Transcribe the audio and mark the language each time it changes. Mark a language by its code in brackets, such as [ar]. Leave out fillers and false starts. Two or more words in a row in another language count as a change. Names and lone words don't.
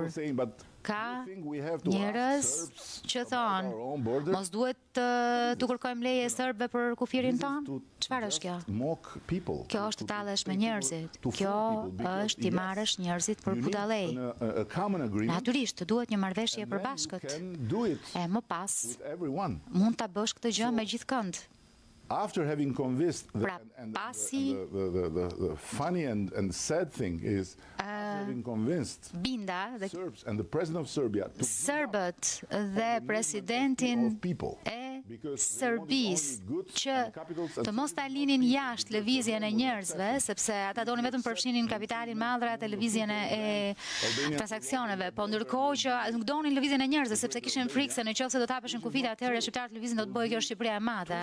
[sq] Ka njerëz që thonë, mos duhet të kërkojmë leje serbëve për kufirin tonë? Çfarë është kjo? Kjo është të tallesh me njerëzit. Kjo është t'i marrësh njerëzit për budallej. Natyrisht, duhet një marrëveshje e përbashkët. E më pas, mund ta bësh këtë gjë me gjithëkënd. [en] After having convinced, [sq] pasi [en] the funny and sad thing is having convinced Serbs and the president of Serbia, serbët [sq] dhe presidentin e Serbisë që të mos ta linin jashtë lëvizjen e njerëzve, sepse ata donin vetëm përfshinin kapitalin madhra te lëvizjen e transaksioneve, po ndërkohë që nuk donin lëvizjen e njerëzve sepse kishin frikë se nëse do të hapeshin kufita atëherë shqiptarët lëvizin do të bëjë kjo Shqipëria e madhe.